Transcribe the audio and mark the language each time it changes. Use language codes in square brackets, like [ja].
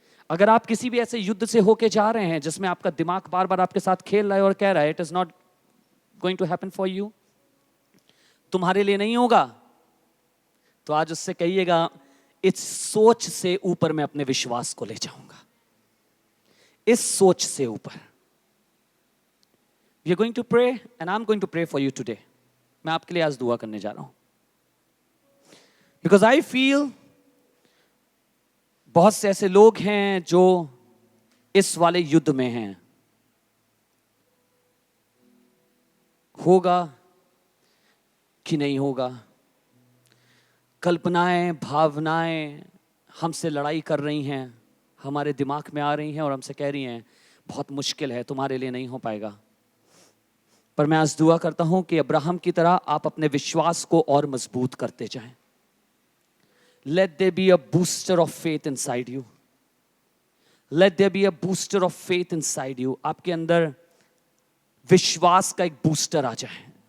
[hi] अगर आप किसी भी ऐसे युद्ध से होके जा रहे हैं जिसमें आपका दिमाग बार बार आपके साथ खेल रहा है और कह रहा है [en] it is not going to happen for you, [hi] तुम्हारे लिए नहीं होगा, तो आज उससे कहिएगा इस सोच से ऊपर मैं अपने विश्वास को ले जाऊंगा, इस सोच से ऊपर। [en] We are going to pray and I'm going to pray for you today. [hi] मैं आपके लिए आज दुआ करने जा रहा हूं, [en] because I feel [hi] बहुत से ऐसे लोग हैं जो इस वाले युद्ध में हैं। होगा कि नहीं होगा, कल्पनाएं, भावनाएं हमसे लड़ाई कर रही हैं, हमारे दिमाग में आ रही हैं और हमसे कह रही हैं बहुत मुश्किल है, तुम्हारे लिए नहीं हो पाएगा। पर मैं आज दुआ करता हूं कि अब्राहम की तरह आप अपने विश्वास को और मजबूत करते जाएं। [en] Let there be a booster of faith inside you. Let there be a booster of faith inside you. [hi] आपके अंदर विश्वास का एक बूस्टर आ जाए।